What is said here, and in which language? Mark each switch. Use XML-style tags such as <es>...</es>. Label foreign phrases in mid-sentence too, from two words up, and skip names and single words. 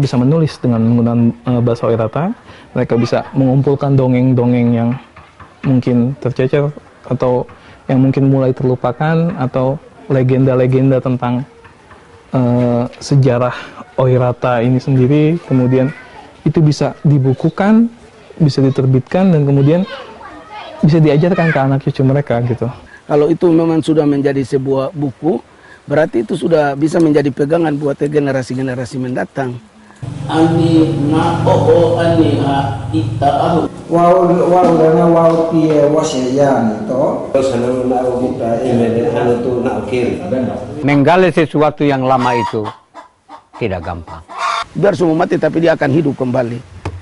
<id>bisa menulis dengan menggunakan bahasa Oirata, mereka bisa mengumpulkan dongeng-dongeng yang mungkin tercecer atau yang mungkin mulai terlupakan, atau legenda-legenda tentang sejarah Oirata ini sendiri, kemudian itu bisa dibukukan, bisa diterbitkan, dan kemudian bisa diajarkan ke anak cucu mereka gitu. Kalau itu memang sudah menjadi sebuah buku, berarti itu sudah bisa menjadi pegangan buat generasi-generasi mendatang.</id> <oia>Ani na oo ani ha itaahu. Wau dana wau pie wasyayan itu.</oia> <id>Menggali sesuatu yang lama itu tidak gampang. Biar semua mati tapi dia akan hidup kembali.</id>